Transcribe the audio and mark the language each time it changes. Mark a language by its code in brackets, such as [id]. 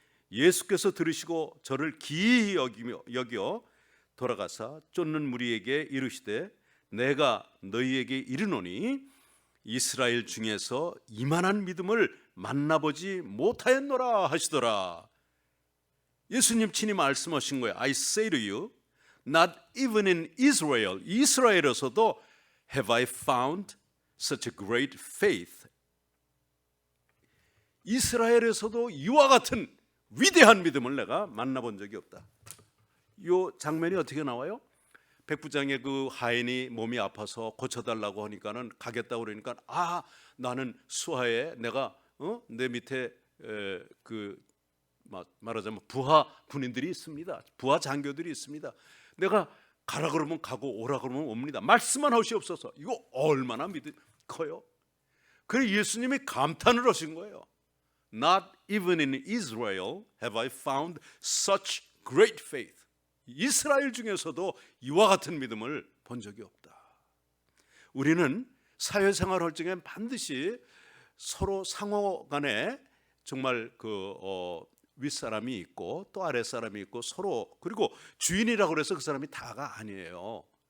[ko] 예수께서 들으시고 저를 기이 여겨 돌아가사 쫓는 무리에게 이르시되, 내가 너희에게 이르노니 이스라엘 중에서 이만한 믿음을 만나보지 못하였노라 하시더라. 예수님 친히 말씀하신 거예요. [en] I say to you, not even in Israel, [ko] 이스라엘에서도 [en] have I found such a great faith. [ko] 이스라엘에서도 이와 같은 위대한 믿음을 내가 만나본 적이 없다. 이 장면이 어떻게 나와요? 백부장의 그 하인이 몸이 아파서 고쳐달라고 하니까는 가겠다고 그러니까, 나는 수하에 내가 내 밑에 그 말하자면 부하 군인들이 있습니다. 부하 장교들이 있습니다. 내가 가라 그러면 가고 오라 그러면 옵니다. 말씀만 하시옵소서. 이거 얼마나 믿음 커요. 그래 예수님이 감탄을 하신 거예요. [en] Not even in Israel have I found such great faith. [ko] 이스라엘 중에서도 이와 같은 믿음을 본 적이 없다. 우리는 사회생활 할 적에 반드시 서로 상호 간에 정말 윗사람이 있고 또 아랫사람이 있고 서로, 그리고 주인이라고 해서 그 사람이 다가 아니에요.